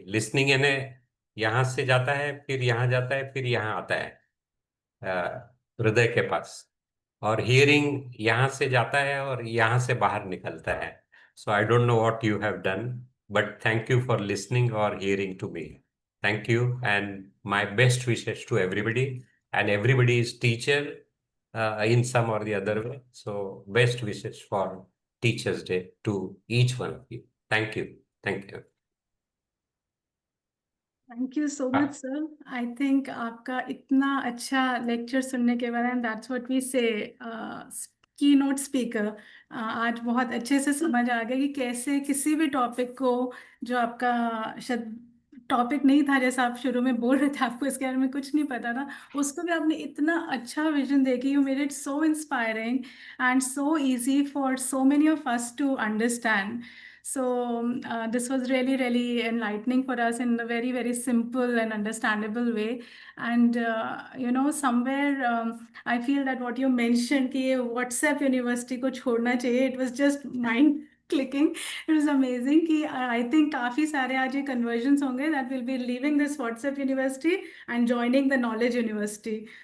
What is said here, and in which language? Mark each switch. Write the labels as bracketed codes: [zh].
[hi] Listening यानी यहाँ से जाता है, फिर यहाँ जाता है, फिर यहाँ आता है हृदय के पास, और हियरिंग यहाँ से जाता है और यहाँ से बाहर निकलता है। [en] So I don't know what you have done, but thank you for listening और hearing to me. Thank you, and my best wishes to everybody, and everybody is teacher in some or the other way. So best wishes for Teachers Day to each one of you. Thank you. Thank you. Thank you so much sir. [hi] I think आपका इतना अच्छा lecture सुनने के बाद, [en] and that's what we say keynote speaker, [hi] आज बहुत अच्छे से समझ आ गया कि कैसे किसी भी टॉपिक को, जो आपका टॉपिक नहीं था, जैसा आप शुरू में बोल रहे थे आपको इसके बारे में कुछ नहीं पता था, उसको भी आपने इतना अच्छा विजन देखी। [en] You made it so inspiring and so easy for so many of us to understand. So this was really, really enlightening for us in a very, very simple and understandable way. And somewhere I feel that what you mentioned [hi] कि ये WhatsApp University को छोड़ना चाहिए, [en] it was just mind clicking. It was amazing कि I think [hi] काफ़ी सारे आज ये conversions होंगे [en] that will be leaving this WhatsApp University and joining the Knowledge University.